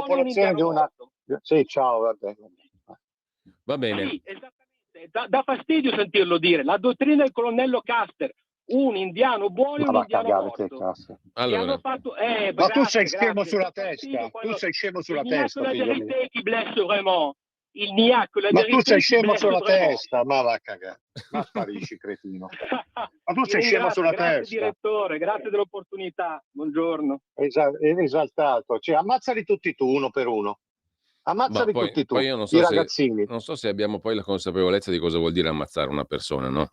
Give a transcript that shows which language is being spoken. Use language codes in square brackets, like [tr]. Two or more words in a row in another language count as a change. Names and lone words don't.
[it] popolazione di indiano una... morto. Sì, ciao, vabbè. Va bene. Sì, esattamente, dà fastidio sentirlo dire, la dottrina del colonnello Custer, un indiano buono e Ma un va a indiano cagare, che morto. cazzo. E Allora, hanno fatto, Ma tu grazie, sei scemo grazie, sulla dà fastidio testa, tu quando sei scemo sulla [fr] il n'y a que [it] testa, [fr] la [it] figlio mio. [fr] vérité qui blesse vraiment. Il n'y a que la [it] Ma tu [fr] vérité [it] sei [fr] qui [it] scemo [fr] blesse [it] sulla [fr] vraiment. [it] testa, ma va a cagare. Ma sparisci, cretino. Ma tu Vi sei scemo ringrazio, sulla grazie testa. direttore, grazie dell'opportunità. Buongiorno. Esaltato. Cioè, ammazzali tutti tu, uno per uno. ma Ammazzali tutti tu, poi io non i so ragazzini. non so se abbiamo poi la consapevolezza di cosa vuol dire ammazzare una persona, no?